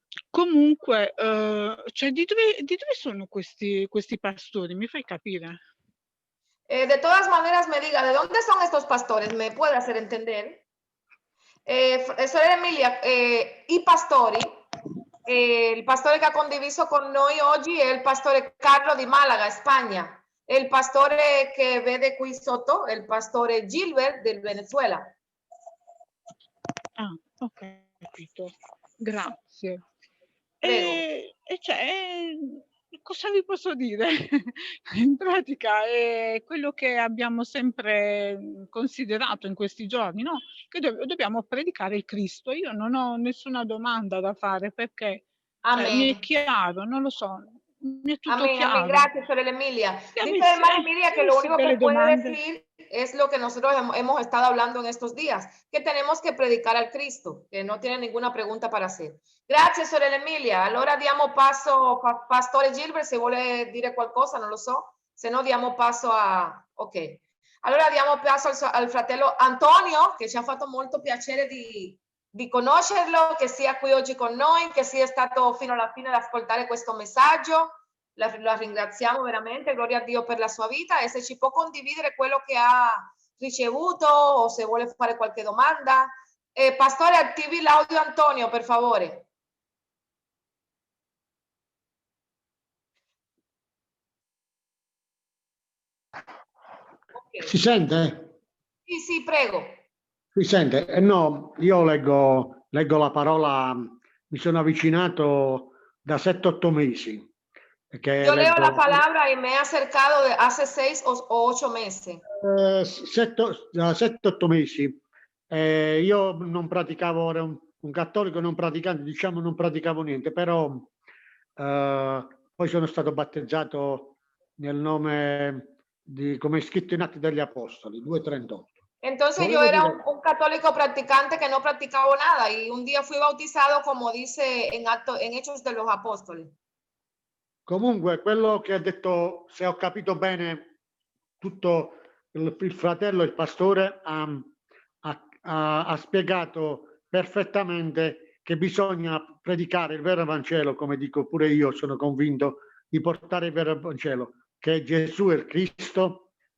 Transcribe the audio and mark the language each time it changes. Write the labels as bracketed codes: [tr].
[it] Comunque, cioè di dove sono questi pastori? Mi fai capire? [es] De todas maneras, me diga, ¿de dónde son estos pastores? ¿Me puede hacer entender? [it] Sorella Emilia, i pastori, il pastore che ha condiviso con noi oggi è il pastore Carlo di Malaga, Spagna. E il pastore che vede qui sotto è il pastore Gilbert del Venezuela. Ah, ho capito. Grazie. Prego. E cioè, cosa vi posso dire? In pratica è quello che abbiamo sempre considerato in questi giorni, no? Che dobbiamo predicare il Cristo. Io non ho nessuna domanda da fare perché cioè, mi è chiaro, non lo so, mi è tutto chiaro. [es] Amén, gracias, sorella Emilia. Dice la hermana Emilia que lo único que puede decir es lo que nosotros hemos estado hablando en estos días, que tenemos que predicar al Cristo, que no tiene ninguna pregunta para hacer. [it] Grazie, sorella Emilia. Allora diamo passo, pastore Gilbert, se vuole dire qualcosa, non lo so, se no diamo passo a... Ok. Allora diamo passo al fratello Antonio, che ci ha fatto molto piacere di conoscerlo, che sia qui oggi con noi, che sia stato fino alla fine ad ascoltare questo messaggio. La ringraziamo veramente, gloria a Dio per la sua vita, e se ci può condividere quello che ha ricevuto o se vuole fare qualche domanda. Pastore, attivi l'audio Antonio, per favore. Okay. Si sente? Sì, prego. Si sente? No, io leggo la parola, mi sono avvicinato da 7-8 mesi. [es] Yo leo la palabra y me he acercado de hace 6 o 8 meses. [it] 7-8 mesi. Io non praticavo, ero un cattolico non praticante, diciamo non praticavo niente, però poi sono stato battezzato nel nome di, come è scritto in Atti degli Apostoli, 2:38. [es] Entonces yo era un católico practicante que no practicaba nada y un día fui bautizado como dice en Hechos de los Apóstoles. [it] Comunque quello che ha detto, se ho capito bene, tutto il fratello, il pastore ha spiegato perfettamente che bisogna predicare il vero Vangelo, come dico pure io, sono convinto di portare il vero Vangelo, che Gesù è il Cristo,